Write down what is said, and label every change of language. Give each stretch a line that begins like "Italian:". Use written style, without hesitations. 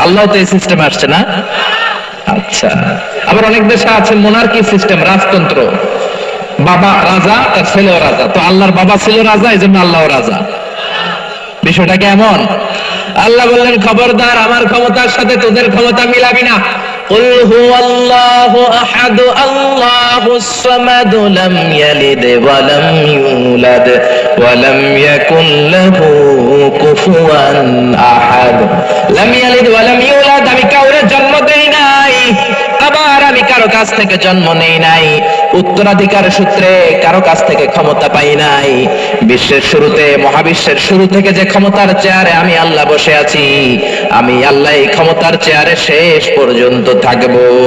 Bangla: আল্লাহ তো এই সিস্টেমে আসছে না। আচ্ছা, আবার অনেক দেশে আছে মোনার্কি সিস্টেম, রাজতন্ত্র। বাবা রাজা, তার ছেলেও রাজা। তো আল্লাহর বাবা ছিল রাজা, এই জন্য আল্লাহ রাজা। বিষয়টা কেমন? আল্লাহ বললেন, খবরদার, আমার ক্ষমতার সাথে তোদের ক্ষমতা মিলাবি না।
Arabic: قل هو الله أحد الله الصمد لم يلد ولم يولد ولم يكن له كفوا أحد لم يلد ولم يولد।
Bangla: আমি কাউরে জন্ম দেই নাই, আবার আমি কারো কাছ থেকে জন্ম নেই নাই, উত্তরাধিকার সূত্রে কারো কাছ থেকে ক্ষমতা পাই নাই। বিশ্বের শুরুতে, মহাবিশ্বের শুরু থেকে যে ক্ষমতার চেয়ারে আমি আল্লাহ বসে আছি, আমি আল্লাহ এই ক্ষমতার চেয়ারে শেষ পর্যন্ত থাকবো।